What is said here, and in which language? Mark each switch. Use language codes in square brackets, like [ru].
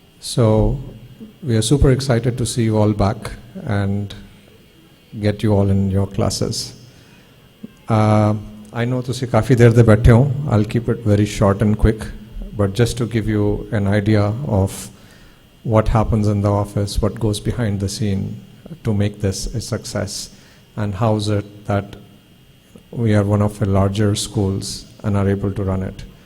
[en] So we are super excited to see you all back and get you all in your classes. I know [pa] ਤੁਸੀਂ ਕਾਫੀ ਦੇਰ ਦੇ ਬੈਠੇ ਹੋ. [en] I'll keep it very short and quick, but just to give you an idea of what happens in the office, what goes behind the scene to make this a success, and how is it that we are one of the larger schools and are able to run it.